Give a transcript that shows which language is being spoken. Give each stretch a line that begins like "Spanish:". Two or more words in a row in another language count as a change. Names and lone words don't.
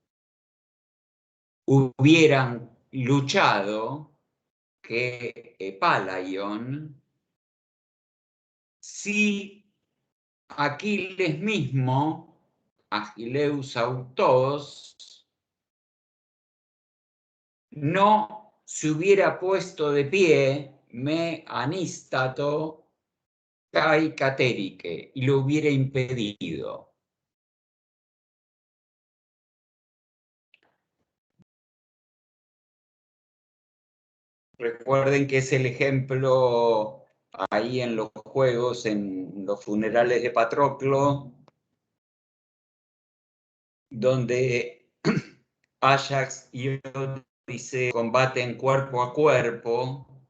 Spanish: hubieran luchado que Epalaion, si Aquiles mismo,
Greek: Ἀχιλλεὺς αὐτὸς,
Spanish: no se hubiera puesto de pie,
Greek: μὴ ἀνίστατο, καὶ κατέρυκε,
Spanish: y lo hubiera impedido. Recuerden que es el ejemplo ahí en los juegos, en los funerales de Patroclo, donde Ajax y Odiseo combaten cuerpo a cuerpo.